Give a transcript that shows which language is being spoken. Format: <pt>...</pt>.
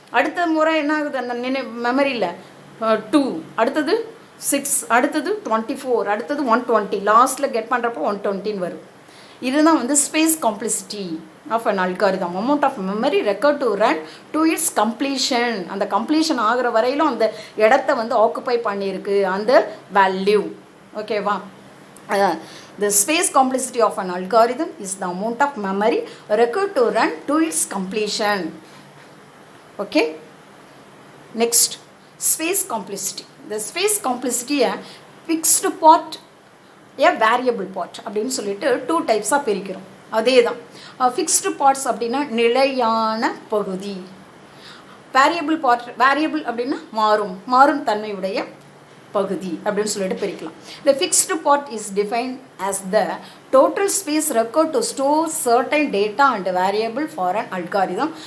<ta>அடுத்த முறை என்ன ஆகுது அந்த மெமரியில் 2, அடுத்தது 6, அடுத்தது 24, அடுத்தது 120, லாஸ்ட்டில் கெட் பண்ணுறப்போ 120ன்னு வரும். இதுதான் வந்து</ta> <en>Space complexity of an algorithm. Amount of memory record to run to its completion.</en> <ta>அந்த கம்ப்ளீஷன் ஆகிற வரையிலும் அந்த இடத்த வந்து ஆக்குப்பை பண்ணியிருக்கு அந்த வேல்யூ. ஓகேவா?</ta> <en>The space complexity of an algorithm is the amount of memory required to run to its completion. Okay? Next, space complexity. The space complexity a fixed part, a variable part</en> <ta>அப்படின்னு சொல்லிட்டு 2 டைப்ஸாக பிரிக்கிறோம். அதே தான் fixed parts அப்படின்னா நிலையான பகுதி, variable part variable அப்படின்னா மாறும் தன்மையுடைய பகுதி அப்படின்னு சொல்லிட்டு பிரிக்கலாம்.</ta> <en>The fixed part is defined as the total space required to store certain data and variable for an algorithm.</en>